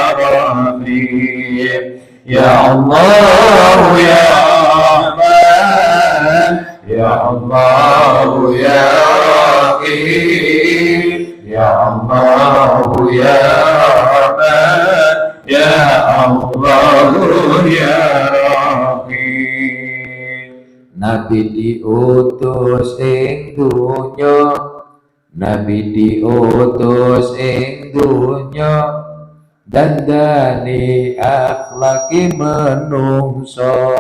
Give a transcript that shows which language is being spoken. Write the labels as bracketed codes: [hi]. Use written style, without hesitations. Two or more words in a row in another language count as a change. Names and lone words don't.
[ar] رحيم يا الله يا رحمن يا الله يا رحيم يا الله يا رحمن يا الله يا رحيم. [jv] Nabi diutus ing dunya, Nabi diutus ing dunya, dandani akhlaki menungso.